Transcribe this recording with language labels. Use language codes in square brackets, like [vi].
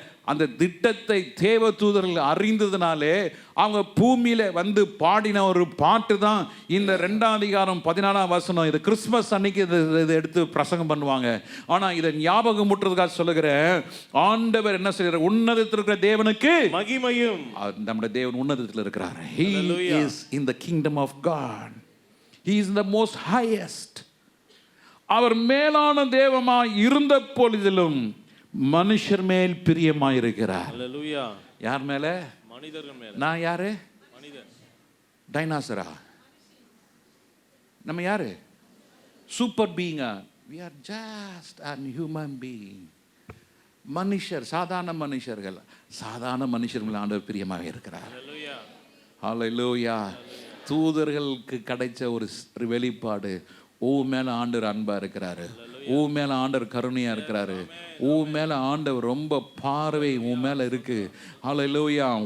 [ta] அந்த திட்டத்தை தேவ தூதர்கள் அறிந்ததுனாலே அவங்க பூமியில வந்து பாடின ஒரு பாட்டு தான் இந்த 2ஆம் அதிகாரம் 14ஆம் வசனம். இது கிறிஸ்மஸ் அன்னைக்கு இதை எடுத்து பிரசங்கம் பண்ணுவாங்க. ஆனால் இதை ஞாபகம் முட்டுறதுக்காக சொல்லுகிறேன். ஆண்டவர் என்ன செய்கிறார்? உன்னதத்தில் இருக்கிற தேவனுக்கு மகிமையும். நம்முடைய தேவன் உன்னதத்தில் இருக்கிறார். [en] He is in the kingdom of God. He is in the most highest. [ta] அவர் மேலான தேவமாய் இருந்த பொழுதிலும் மனுஷர் மேல் பிரியமாயிருக்கிறார். அல்லேலூயா. யார் மேல? மனிதர்கள் மேல. நான் யாரு? மனிதன். டைனாசரா? நம்ம யாரு? Super பீயிங்கா? [en] we are just a human being. [ta] மனுஷர், சாதாரண மனுஷர்கள், சாதாரண மனுஷர்கள் ஆண்டவர் பிரியமாக இருக்கிறார். அல்லேலூயா. ஹல்லேலூயா. தூதர்களுக்கு கிடைச்ச ஒரு வெளிப்பாடு, ஓ மேல ஆண்டவர் அன்பா இருக்கிறாரு, உன் மேல ஆண்டவர் கருணையா இருக்கிறாரு, உன் மேல ஆண்டவர் ரொம்ப பார்வை உன் மேல இருக்கு. ஹல்லேலூயா.